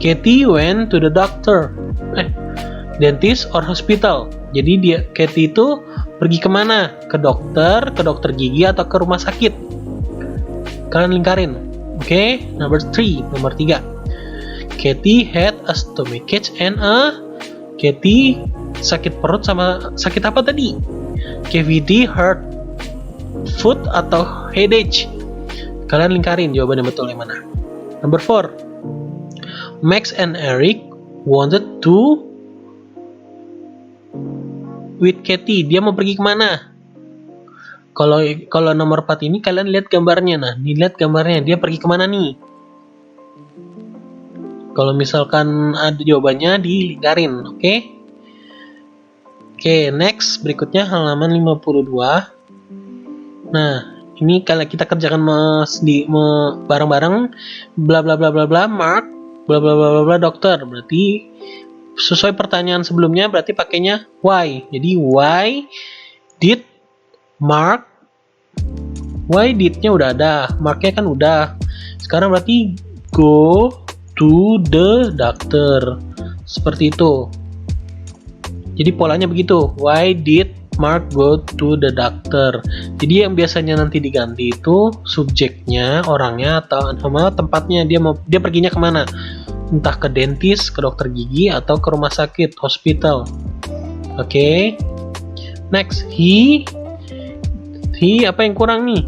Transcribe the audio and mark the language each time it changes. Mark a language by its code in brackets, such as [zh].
[en] Katie went to the doctor. Dentist or hospital. [id] Jadi Katie itu pergi kemana? Ke dokter gigi, atau ke rumah sakit? Kalian lingkarin. Oke, nomor 3. [en] Katie had a stomachache and [id] Katie sakit perut sama sakit apa tadi? [en] Cavity, hurt foot, atau headache? [id] Kalian lingkarin jawaban yang betul yang mana. [en] Number 4. Max and Eric wanted to with Katie. [id] Dia mau pergi kemana? Kalau nomor 4 ini kalian lihat gambarnya. Nah, lihat gambarnya. Dia pergi kemana nih? Kalau misalkan ada jawabannya dilingkarin, oke? Oke, next. Berikutnya halaman 52. Nah, ini kalau kita kerjakan bareng-bareng, bla bla bla bla bla, Mark, bla bla bla bla bla, dokter. Berarti sesuai pertanyaan sebelumnya, berarti pakainya why. [en] Jadi why did Mark? Why did- [id] nya udah ada, Mark-nya kan udah. Sekarang berarti [en] go to the doctor. [id] Seperti itu. Jadi polanya begitu. [en] Why did Mark go to the doctor? [id] Jadi yang biasanya nanti diganti itu subjeknya, orangnya, atau sama tempatnya. Dia perginya kemana? Entah ke dentist, ke dokter gigi, atau ke rumah sakit, hospital. Oke. [en] Next, he [id] apa yang kurang nih?